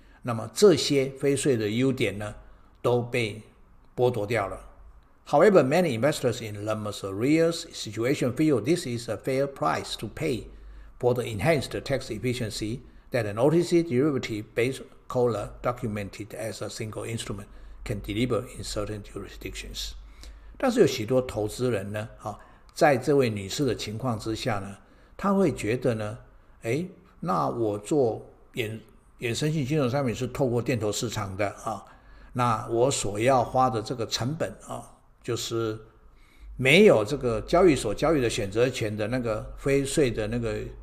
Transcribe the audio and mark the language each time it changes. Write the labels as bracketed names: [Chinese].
[Chinese] 那么这些非税的优点呢，都被剥夺掉了。 [English] However, many investors in LOS-31's situation feel this is a fair price to pay for the enhanced tax efficiency that an OTC derivative-based collar documented as a single instrument can deliver in certain jurisdictions。 [Chinese] 但是有许多投资人呢，在这位女士的情况之下呢，他会觉得呢，那我做衍生性金融商品是透过电投市场的啊，那我所要花的这个成本啊，就是没有这个交易所交易的选择权的那个非税的那个